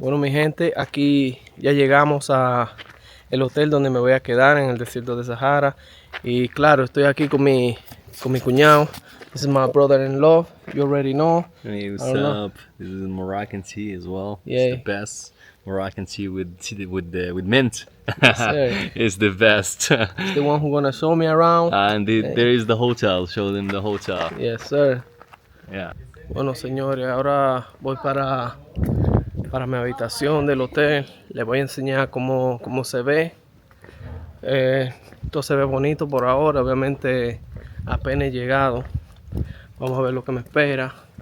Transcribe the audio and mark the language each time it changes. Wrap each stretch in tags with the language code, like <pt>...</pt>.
<es>gente, aquí ya llegamos a el hotel donde me voy a quedar en el desierto de Sahara. Y claro, estoy aquí con mi cuñado.</es> <en>This is my brother-in-law. You already know. Hey, what's I don't know. up? This is Moroccan tea as well. Yeah. It's the best Moroccan tea with mint. sir. It's the best. It's the one who's gonna show me around. There is the hotel. Show them the hotel. Yes, sir. Yeah.</en> <es>Bueno, señores, ahora voy para mi habitación del hotel. Les voy a enseñar cómo se ve. Esto se ve bonito por ahora. Obviamente apenas he llegado. Vamos a ver lo que me espera.</es>